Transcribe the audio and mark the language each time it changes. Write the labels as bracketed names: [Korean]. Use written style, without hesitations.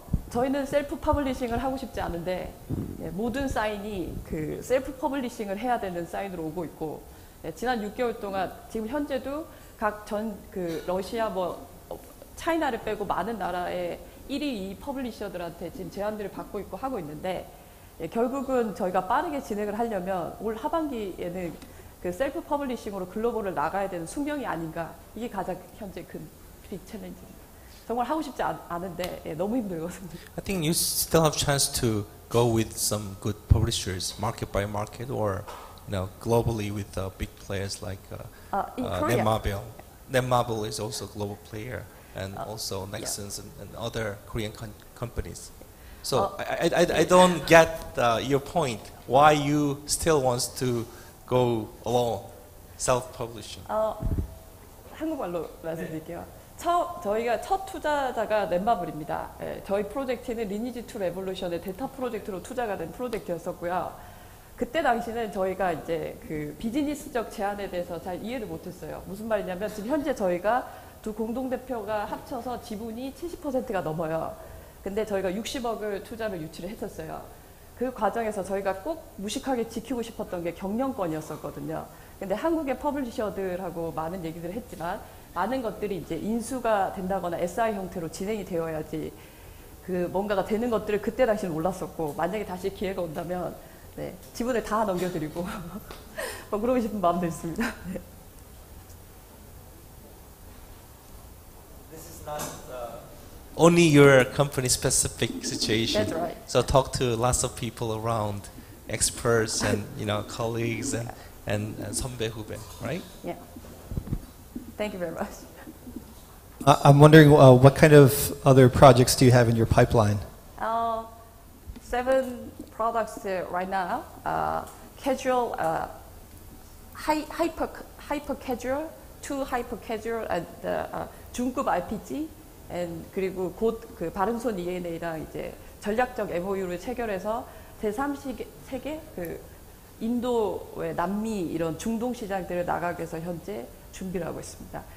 [Korean] 저희는 셀프 퍼블리싱을 하고 싶지 않은데 모든 사인이 그 셀프 퍼블리싱을 해야 되는 사인으로 오고 있고 지난 6개월 동안 지금 현재도 각 그 러시아 차이나를 빼고 많은 나라의 1위 2 퍼블리셔들한테 지금 제안들을 받고 있고 하고 있는데 결국은 저희가 빠르게 진행을 하려면 올 하반기에는 그 셀프 퍼블리싱으로 글로벌을 나가야 되는 숙명이 아닌가. 이게 가장 현재 큰 빅 챌린지입니다. 정말 하고 싶지 않은데 너무 힘들거든요. [English] I think you still have chance to go with some good publishers, market by market, or globally with big players like Netmarble. Netmarble is also a global player, and also Nexons and other Korean companies. So I don't get your point. Why you still wants to go alone, self-publishing? [Korean] 한국말로 말씀드릴게요. 저희가 첫 투자자가 넷마블입니다. 저희 프로젝트는 리니지 2 레볼루션의 데이터 프로젝트로 투자가 된 프로젝트였었고요. 그때 당시는 저희가 이제 그 비즈니스적 제안에 대해서 잘 이해를 못했어요. 무슨 말이냐면 지금 현재 저희가 두 공동대표가 합쳐서 지분이 70%가 넘어요. 근데 저희가 60억을 투자를 유치를 했었어요. 그 과정에서 저희가 꼭 무식하게 지키고 싶었던 게 경영권이었었거든요. 근데 한국의 퍼블리셔들하고 많은 얘기들을 했지만 많은 것들이 이제 인수가 된다거나 SI 형태로 진행이 되어야지 그 뭔가가 되는 것들을 그때 당시는 몰랐었고 만약에 다시 기회가 온다면 지분을 다 넘겨드리고 그러고 싶은 마음도 있습니다. 네. [English] This is not only your company specific situation. That's right. So talk to lots of people around, experts and colleagues and [Korean] 선배 후배, [English] right? Yeah. Thank you very much. I'm wondering what kind of other projects do you have in your pipeline? 7 products right now. Casual, hyper casual, 2 hyper casual, and [Korean] 중급 RPG, and 그리고 곧 그 바른손 ENA랑 이제 전략적 MOU를 체결해서 제3세계 그 인도의 남미 이런 중동 시장들을 나가기 위해서 현재 준비를 하고 있습니다.